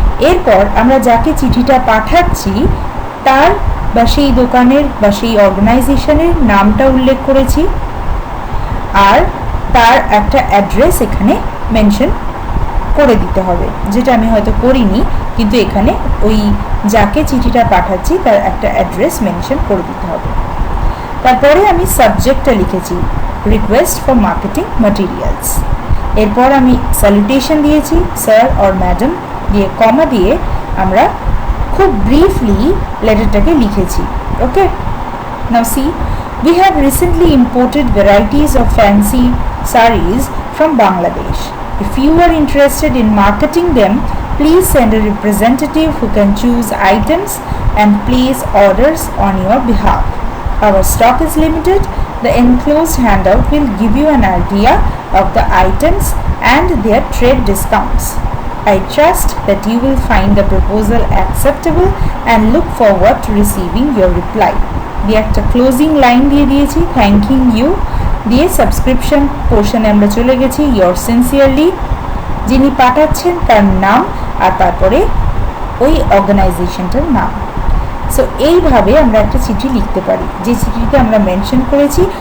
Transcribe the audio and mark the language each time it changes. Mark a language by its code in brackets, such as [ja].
[bn] এরপর আমরা যাকে চিঠিটা পাঠাচ্ছি তার বা সেই দোকানের বা সেই অর্গানাইজেশনের নামটা উল্লেখ করেছি, আর তার একটা অ্যাড্রেস এখানে মেনশন করে দিতে হবে, যেটা আমি হয়তো করিনি, কিন্তু এখানে ওই যাকে চিঠিটা পাঠাচ্ছি তার একটা অ্যাড্রেস মেনশন করে দিতে হবে। তারপরে আমি সাবজেক্টটা লিখেছি [en] Request for marketing materials. [bn] এরপর আমি স্যালুটেশন দিয়েছি [en] sir or madam [bn] দিয়ে কমা দিয়ে আমরা খুব ব্রিফলি লেটারটাকে লিখেছি। [en] Okay, now see, we have recently imported varieties of fancy sarees from Bangladesh. If you are interested in marketing them, please send a representative who can choose items and place orders on your behalf. Our stock is limited. The enclosed handout will give you an idea of the items and their trade discounts. I trust that you will find the proposal acceptable and look forward to receiving your reply. [bn] দিয়ে একটা closing line দিয়ে দিয়েছি [en] thanking you [bn] দিয়ে subscription পোর্শনে আমরা চলে গেছি [en] your sincerely, [bn] যিনি পাঠাচ্ছেন তার নাম আর তারপরে ওই অর্গানাইজেশনটার নাম। সো এইভাবে আমরা একটা চিঠি লিখতে পারি, যে চিঠিতে আমরা মেনশন করেছি।